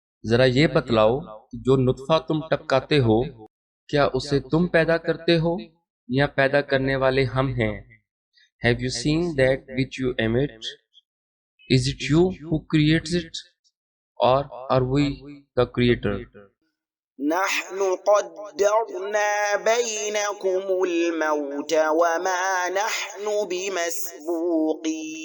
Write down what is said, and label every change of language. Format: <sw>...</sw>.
<ur>ذرا یہ بتلاؤ کہ جو نطفہ تم ٹپکاتے ہو، کیا اسے تم پیدا کرتے ہو یا پیدا کرنے والے ہم ہیں؟</ur> <en>Have you seen that which you emit? Is it you who creates it, or are we the creator?</en> <ar>نحن قدرنا بينكم الموت وما نحن بمسبوقين</ar>